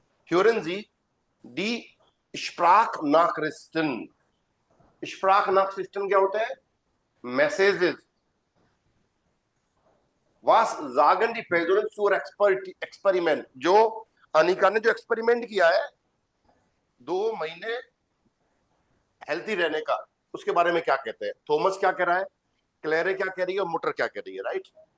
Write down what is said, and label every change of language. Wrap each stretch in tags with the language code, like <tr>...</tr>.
<de>Hören Sie die Sprachnachrichten।</de> <hi>Sprachnachrichten क्या होते हैं?</hi> <en>Messages.</en> <de>Was sagen die Personen zur Experiment?</de> <hi>जो अनिका ने जो एक्सपेरिमेंट किया है 2 महीने हेल्थी रहने का, उसके बारे में क्या कहते हैं? थॉमस क्या कह रहा है, क्लेरे क्या कह रही है, और मुटर क्या कह रही है? राइट।</hi>